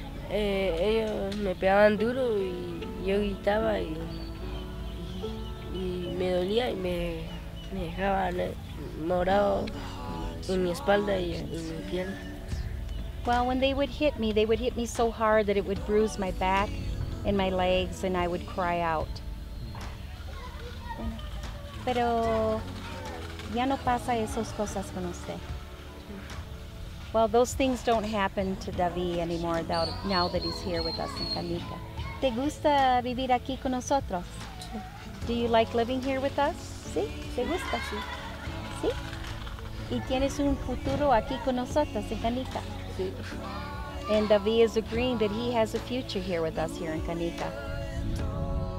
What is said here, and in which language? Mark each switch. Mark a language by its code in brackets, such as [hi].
[es] Ellos me pegaban duro y yo gritaba y me dolía y me dejaban morado en mi espalda y en mi pierna. [en] Well, when they would hit me so hard that it would bruise my back and my legs, and I would cry out. [es] Pero ya no pasa esas cosas con usted. [en] Well, those things don't happen to David anymore now that he's here with us in Canica. [es] ¿Te gusta vivir aquí con nosotros? [en] Do you like living here with us? [es] ¿Sí? ¿Te gusta? Sí. ¿Sí? ¿Y tienes un futuro aquí con nosotros en Canica? Sí. [en] And David is agreeing that he has a future here with us here in Canica.